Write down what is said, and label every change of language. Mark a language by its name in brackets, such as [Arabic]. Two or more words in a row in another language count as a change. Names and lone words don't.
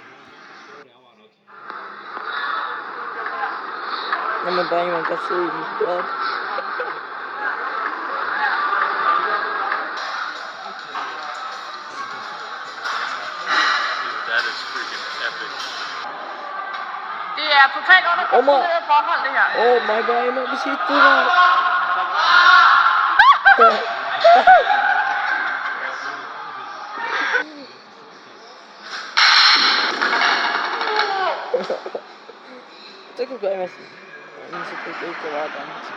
[Estonian] Ma juba aimam, kas see nüüd tuleb. [English] That is freaking epic. [Danish] Det er totalt under kontrollerede forhold, det her. [Estonian] Oh, ma juba aimam siit tuleb. Tegelikult aimasin. Ilmselt võib kõike vaadata.